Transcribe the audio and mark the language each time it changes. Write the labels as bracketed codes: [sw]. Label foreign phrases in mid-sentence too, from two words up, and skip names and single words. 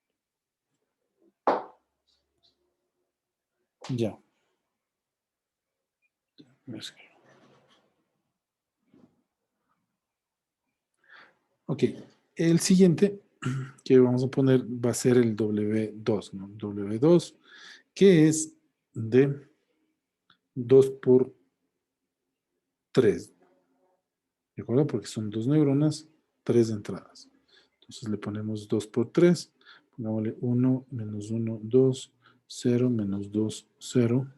[es] Ya. Ok, el siguiente que vamos a poner va a ser el W2, ¿no? W2, que es de 2 por 3. ¿De acuerdo? Porque son 2 neuronas, 3 entradas. Entonces le ponemos 2 por 3. Pongámosle 1, menos 1, 2, 0, menos 2, 0.